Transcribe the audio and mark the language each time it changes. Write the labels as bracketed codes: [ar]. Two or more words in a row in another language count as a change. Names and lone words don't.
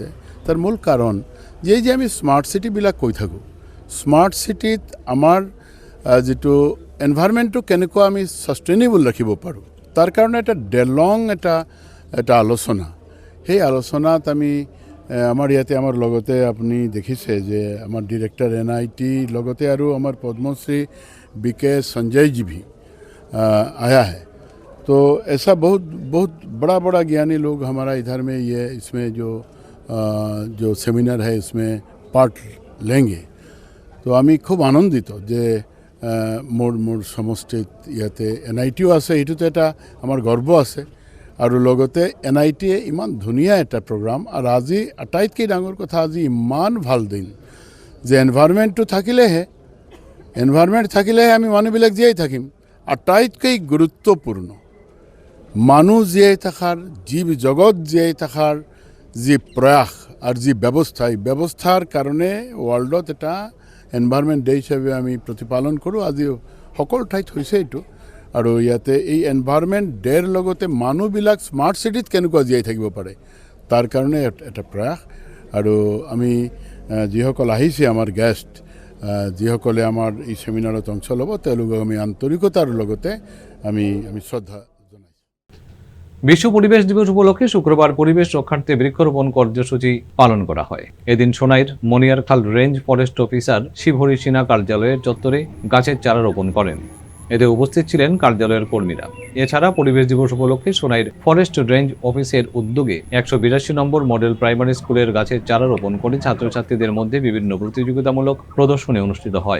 [as] তাৰ মূল কাৰণ যে আমি স্মাৰ্ট চিটিবিলাক কৈ থাকোঁ, স্মাৰ্ট চিটিত আমাৰ যিটো এনভাইৰনমেণ্টটো কেনেকুৱা আমি ছাষ্টেইনেবল ৰাখিব পাৰোঁ, তাৰ কাৰণে এটা ডেলং এটা আলোচনা। সেই আলোচনাত আমি আমাৰ ইয়াতে আমাৰ লগতে আপুনি দেখিছে যে আমাৰ ডিৰেক্টৰ এনআইটি লগতে আৰু আমাৰ পদ্মশ্ৰী বিকে संजय जी [hi] भी आया है। तो ऐसा बहुत बहुत बड़ा बड़ा ज्ञानी लोग हमारा इधर में ये इसमें जो सेमिनार है इसमें पार्ट लेंगे। [as] তো আমি খুব আনন্দিত যে মোৰ সমষ্টিত ইয়াতে এনআইটিও আছে, এইটোতে এটা আমাৰ গৰ্ব আছে। আৰু লগতে এনআইটিয়ে ইমান ধুনীয়া এটা প্ৰগ্ৰাম। আৰু আজি আটাইতকৈ ডাঙৰ কথা, আজি ইমান ভাল দিন যে এনভাইৰনমেণ্টটো থাকিলেহে আমি মানুহবিলাক জীয়াই থাকিম। আটাইতকৈ গুৰুত্বপূৰ্ণ মানুষ জীয়াই থাকার জীব জগৎ জীয়াই থাকার যি প্রয়াস আর যি ব্যৱস্থা এই ব্যৱস্থাৰ কাৰণে ৱৰ্ল্ডত এটা এনভাইৰনমেণ্ট ডে হিচাপে আমি প্ৰতিপালন কৰোঁ। আজি সকলো ঠাইত হৈছে এইটো, আৰু ইয়াতে এই এনভাইৰনমেণ্ট ডেৰ লগতে মানুহবিলাক স্মাৰ্ট চিটিত কেনেকুৱা জীয়াই থাকিব পাৰে তাৰ কাৰণে এটা প্ৰয়াস। আৰু আমি যিসকল আহিছে আমাৰ গেষ্ট, যিসকলে আমাৰ এই ছেমিনাৰত অংশ ল'ব, তেওঁলোকক আমি আন্তৰিকতাৰ লগতে আমি শ্ৰদ্ধা জনাইছোঁ। [bn] বিশ্ব পরিবেশ দিবস উপলক্ষে শুক্রবার পরিবেশ রক্ষার্থে বৃক্ষরোপণ কর্মসূচি পালন করা হয়। এদিন সোনাইর মনিয়ারখাল রেঞ্জ ফরেস্ট অফিসার শিবহরি সিনহা কার্যালয়ের চত্বরে গাছের চারা রোপণ করেন। এতে উপস্থিত ছিলেন কার্যালয়ের কর্মীরা। এছাড়া পরিবেশ দিবস উপলক্ষে সোনাইর ফরেস্ট রেঞ্জ অফিসের উদ্যোগে 182 নম্বর মডেল প্রাইমারি স্কুলের গাছের চারা রোপণ করে ছাত্রছাত্রীদের মধ্যে বিভিন্ন প্রতিযোগিতামূলক প্রদর্শনী অনুষ্ঠিত হয়।